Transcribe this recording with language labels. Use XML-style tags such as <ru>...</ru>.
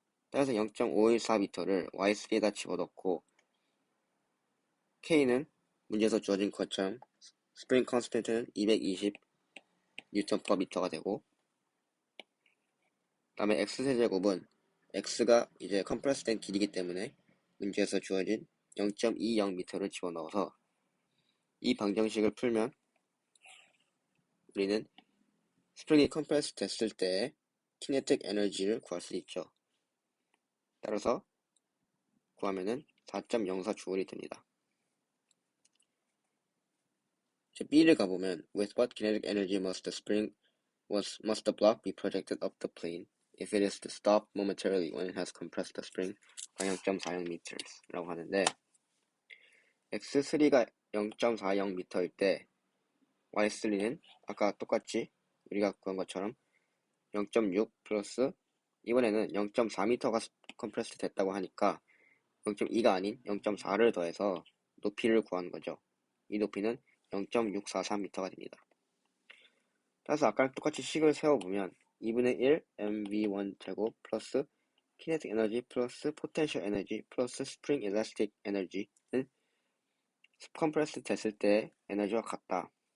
<ko>따라서 0.514m를 y3에다 집어넣고, K는 문제에서 주어진 것처럼 스프링 컨스턴트는 220 뉴턴 퍼 미터가 되고, 그 다음에 x세제곱은 x가 이제 컴프레스 된 길이기 때문에 문제에서 주어진 0.20m를 집어넣어서 이 방정식을 풀면 우리는 스프링이 컴프레스 됐을 때 키네틱 에너지를 구할 수 있죠. 따라서 구하면은 4.04J이 됩니다. 이제 B를 가보면</ko> <en>With what kinetic energy must the block be projected up the plane if it is to stop momentarily when it has compressed the spring by 0.40m</en> <ko>라고 하는데, x3가 0.40m일 때 y3는 아까 똑같이 우리가 구한 것처럼 0.6 플러스 이번에는 0.4m가 컴프레스 됐다고 하니까 0.2가 아닌 0.4를 더해서 높이를 구하는 거죠. 이 높이는 0.643m가 됩니다. 따라서 아까랑 똑같이 식을 세워보면 2분의 1 mv1 제곱 플러스 키네틱 에너지 플러스 포텐셜 에너지 플러스 스프링 일라스틱 에너지는 컴프레스 됐을 때 에너지와 같다.</ko>